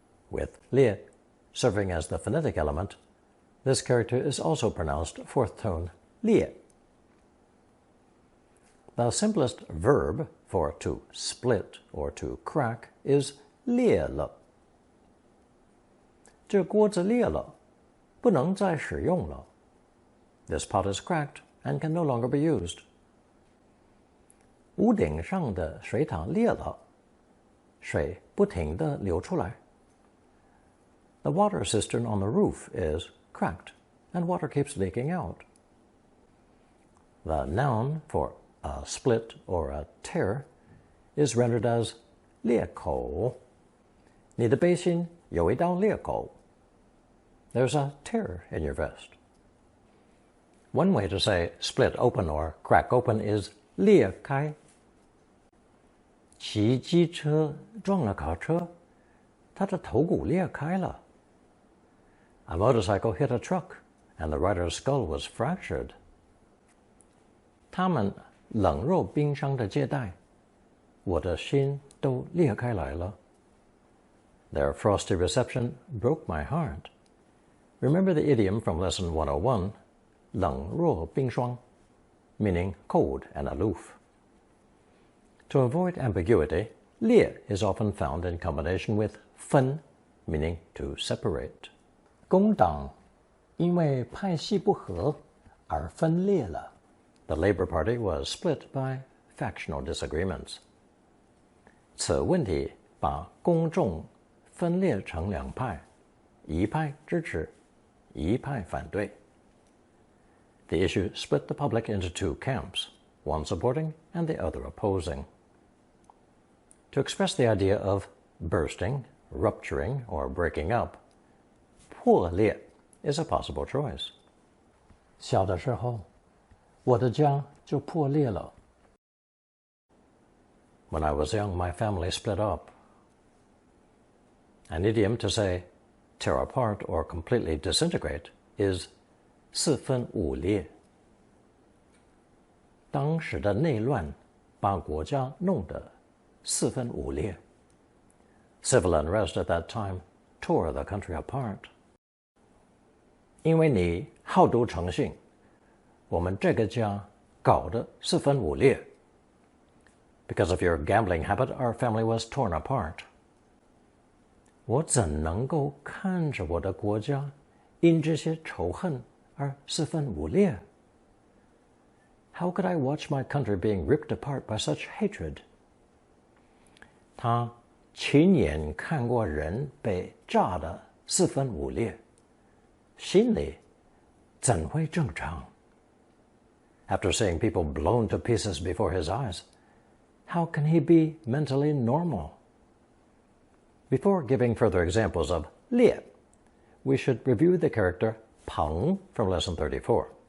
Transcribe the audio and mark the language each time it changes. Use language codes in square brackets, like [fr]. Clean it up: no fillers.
[en] With 裂 serving as the phonetic element, this character is also pronounced fourth tone 裂. The simplest verb for to split or to crack is 裂了。 [zh] 这锅子裂了，不能再使用了。 [en] This pot is cracked and can no longer be used. [zh] 屋顶上的水塔裂了，水不停地流出来。 [en] The water cistern on the roof is cracked, and water keeps leaking out. The noun for a split or a tear is rendered as 裂口。 [zh] 你的背心有一道裂口。 [en] There's a tear in your vest. One way to say split open or crack open is 裂开。 [zh] 骑机车撞了卡车，他的头骨裂开了。 [en] A motorcycle hit a truck, and the rider's skull was fractured. [zh] 他们冷若冰霜的借贷，我的心都裂开来了。 [en] Their frosty reception broke my heart. Remember the idiom from lesson 101, 冷若冰霜, meaning cold and aloof. To avoid ambiguity, 裂 is often found in combination with 分, meaning to separate. [zh] 工党因为派系不合而分裂了。 [en] The Labour Party was split by factional disagreements. [zh] 此问题把公众分裂成两派，一派支持，一派反对。 [en] The issue split the public into two camps, one supporting and the other opposing. To express the idea of bursting, rupturing, or breaking up, 破裂 is a possible choice. [zh] 小的时候，我的家就破裂了。 [en] When I was young, my family split up. An idiom to say tear apart or completely disintegrate is 四分五裂。 [zh] 当时的内乱把国家弄得四分五裂。 [en] Civil unrest at that time tore the country apart. [zh] 因为你好赌成性，我们这个家搞得四分五裂。 [en] Because of your gambling habit, our family was torn apart. [zh] 我怎能够看着我的国家因这些仇恨而四分五裂？ [en] How could I watch my country being ripped apart by such hatred? [zh] 他亲眼看过人被炸得四分五裂，心里怎会正常？ [en] After seeing people blown to pieces before his eyes, how can he be mentally normal? Before giving further examples of 裂, we should review the character 朋 from lesson 34.